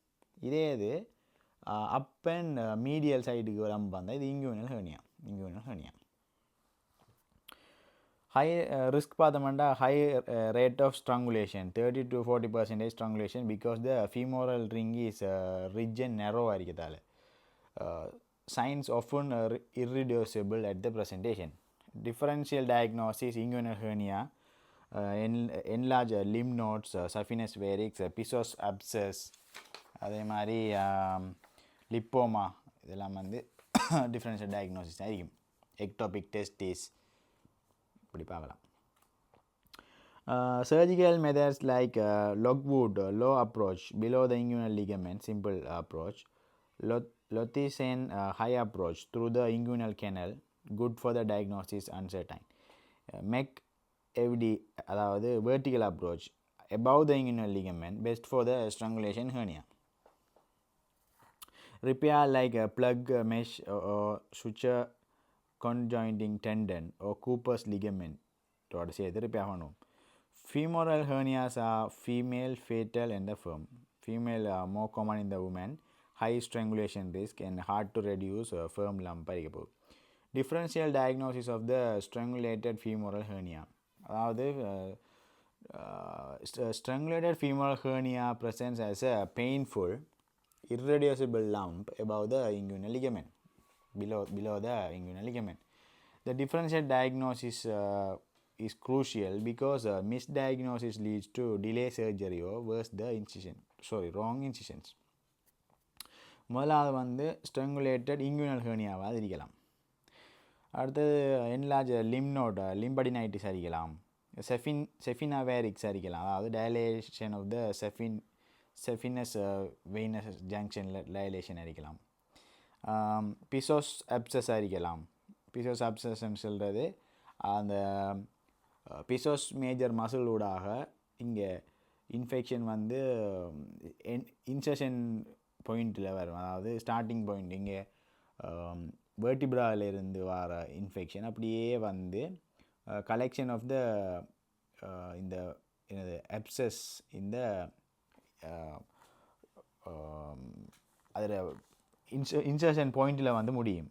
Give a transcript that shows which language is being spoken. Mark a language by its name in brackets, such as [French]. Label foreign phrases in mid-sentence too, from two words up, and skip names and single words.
[Tamil] இதே இது [English] up and medial [Tamil] சைடுக்கு வரும்போது வந்தால் இது [English] inguinal hernia. high risk பார்த்தோம்னா high rate of strangulation 30-40% strangulation because the femoral ring is rigid and [Tamil] நெரோவாக இருக்கிறதால. [English] Signs often irreducible at the presentation. Differential diagnosis: inguinal hernia, enlarged lymph nodes, saphenous varix, Pissos abscess, [Tamil] அதே மாதிரி லிப்போமா, இதெல்லாம் வந்து [English] differential diagnosis [Tamil] ஆகிக்கும். [English] ectopic testis [Tamil] இப்படி பார்க்கலாம். [English] Surgical methods like Lockwood low approach below the inguinal ligament, simple approach. Localization high approach through the inguinal canal, good for the diagnosis, uncertain. MEC FD அதாவது vertical approach above the inguinal ligament, best for the strangulation hernia. Repair like plug mesh or suture conjoining tendon or Cooper's ligament [Tamil] தோட சேர்த்து ரிப்பேர் பண்ணுவோம். [English] Femoral hernias are female, fatal and the firm. Female are more common in the women, high strangulation risk and hard to reduce, firm lump. Differential diagnosis of the strangulated femoral hernia. அதாவது strangulated femoral hernia presents as a painful irreducible lump above the inguinal ligament, below the inguinal ligament. The differential diagnosis is crucial because misdiagnosis leads to delay surgery or worse the wrong incisions. [Tamil] முதலாவது வந்து [English] strangulated inguinal herniaவாக [Tamil] இருக்கலாம். [English] அடுத்தது enlarged lymph node lymphadenitis இருக்கலாம். Saphenous varix [Tamil] இருக்கலாம், அதாவது [English] dilation of the saphenous venous junction dilation இருக்கலாம். Pissos abscess இருக்கலாம். Pissos abscess [Tamil] சொல்கிறது அந்த பிசோஸ் [English] major muscle [Tamil] ஊடாக இங்கே இன்ஃபெக்ஷன் வந்து [English] insertion point [Tamil] வரும், அதாவது [English] starting point [Tamil] இங்கே வெர்டிப்ராவிலிருந்து வர இன்ஃபெக்ஷன் அப்படியே வந்து [English] collection of the [Tamil] இந்த என்னது அப்சஸ் இந்த அதில் [English] insertion point [Tamil] வந்து முடியும்.